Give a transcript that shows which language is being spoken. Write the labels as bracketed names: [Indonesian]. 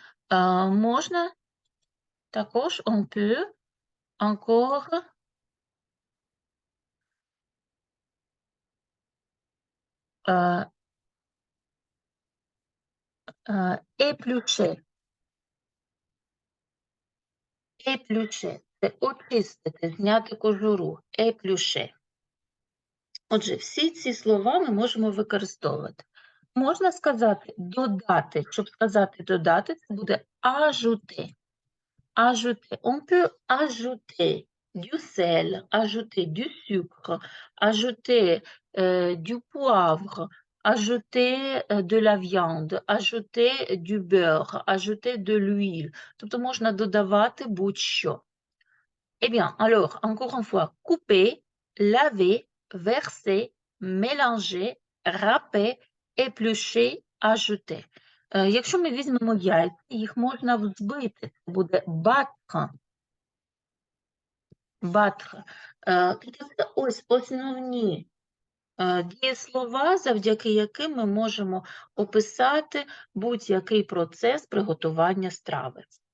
[Ukrainian] Можна також, [French] on peut encore éplucher. [Ukrainian] Éplucher – це очистити, зняти кожуру. [French] Éplucher. [Ukrainian] Отже, всі ці слова ми можемо використовувати. Можна сказати додати. Щоб сказати додати, це буде ajouter. [French] Ajouter. On peut ajouter du sel, ajouter du sucre, ajouter du poivre, ajouter de la viande, ajouter du beurre, ajouter de l'huile. [Ukrainian] Тобто можна додавати будь-що. [French] Eh bien, alors, encore une fois, couper, laver, verser, mélanger, râper, éplucher, ajouter. [Ukrainian] Якщо ми візьмемо яйця, їх можна взбити. Це буде battre. [French] Battre. [Ukrainian] Тобто це ось основні дієслова, завдяки яким ми можемо описати будь-який процес приготування страви.